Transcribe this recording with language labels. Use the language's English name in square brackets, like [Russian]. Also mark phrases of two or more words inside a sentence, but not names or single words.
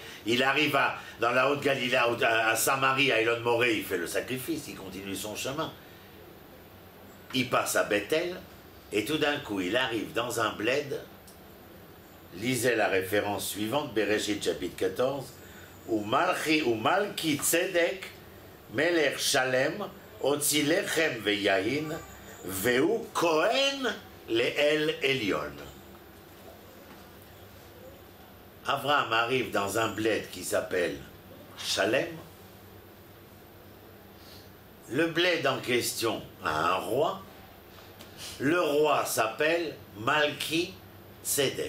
[French] Il arrive dans la Haute-Galilée, à Samarie, à Elon Moré, il fait le sacrifice, il continue son chemin. Il passe à Bethel, et tout d'un coup, il arrive dans un bled. Lisez la référence suivante, Bereshit chapitre 14, où [Hebrew] מלכי צדק מלך שלם הוציא לחם ויין והוא כהן לאל עליון. [French] Abraham arrive dans un bled qui s'appelle Shalem. Le bled en question a un roi. Le roi s'appelle Malki Tzedek.